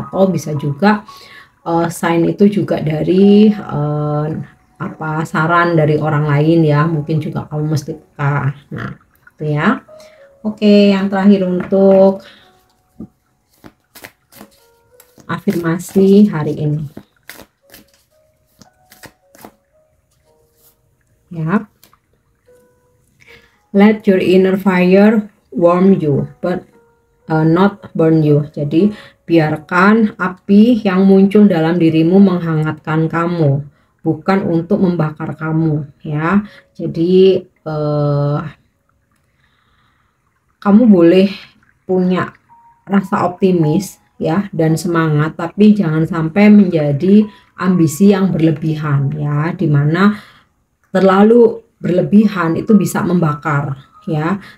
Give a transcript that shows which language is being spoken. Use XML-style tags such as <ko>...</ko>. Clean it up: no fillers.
<id>Atau bisa juga sign itu juga dari apa saran dari orang lain ya, mungkin juga kamu mesti peka. Nah itu ya. Oke, yang terakhir untuk afirmasi hari ini ya.</id> <en>Let your inner fire warm you but not burn you.</en> <id>Jadi biarkan api yang muncul dalam dirimu menghangatkan kamu, bukan untuk membakar kamu ya. Jadi kamu boleh punya rasa optimis ya dan semangat, tapi jangan sampai menjadi ambisi yang berlebihan ya, dimana terlalu berlebihan itu bisa membakar ya.</id>